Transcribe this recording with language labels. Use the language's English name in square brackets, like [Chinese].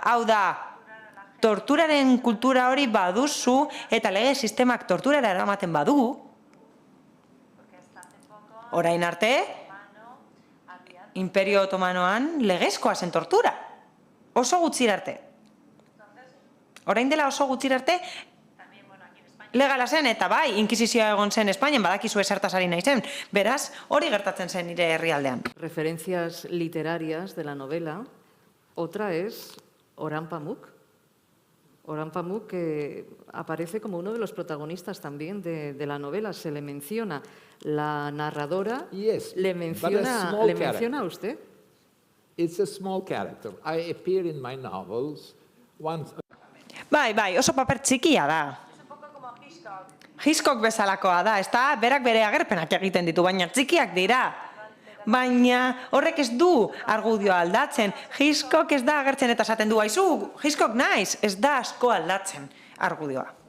[Basque] Hau da, torturaren kultura hori baduzu eta lege sistemak torturara eramaten badu, orain arte, Imperio Otomanoan legezkoa zen tortura. Oso gutxira arte. Orain dela oso gutxira arte, legala zen, eta bai, inkisizioa egon zen Espainian, badakizu esertaz ari nahi zen. Beraz, hori gertatzen zen nire herrialdean. [Spanish] Referencias literarias de la novela. Otra es Orhan Pamuk. Orhan Pamuk aparece como uno de los protagonistas también de la novela. Se le menciona. La narradora le menciona a usted. [English] It's a small character. I appear in my novels once. [Basque] Bai, oso paper txikia da. Hitchcock bezalakoa da, ez da, berak bere agerpenak egiten ditu, baina txikiak dira. Baina horrek ez du argudioa aldatzen. Hitchcock ez da agertzen eta esaten du, aizu, Hitchcock naiz, ez da asko aldatzen argudioa.